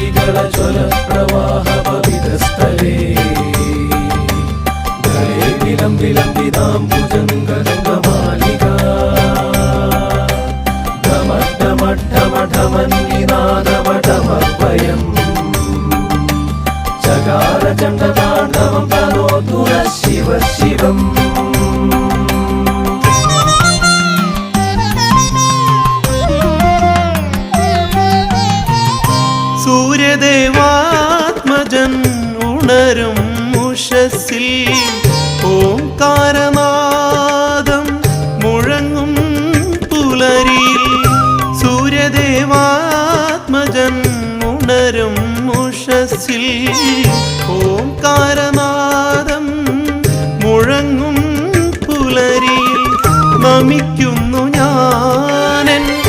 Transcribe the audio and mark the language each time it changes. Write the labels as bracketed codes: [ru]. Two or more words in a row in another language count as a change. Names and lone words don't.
[sa] ज्वलप्रवाहपवितस्थले गले विलम्बिताम्बुजङ्गरङ्गमालिका ढमढमढमढमन्निनादमढमभयम् चकार चण्डताण्डवं तनोतु नः शिव शिवम्। [ml] सूर्यदेवात्मजन उणരും ഉഷസ്സിൽ ഓംകാരനാദം മുഴങ്ങും പുലരിയിൽ സൂര്യദേവാത്മജൻ ഉണരും ഉഷസ്സിൽ ഓംകാരനാദം മുഴങ്ങും പുലരിയിൽ നമിക്കുന്നു ഞാനൻ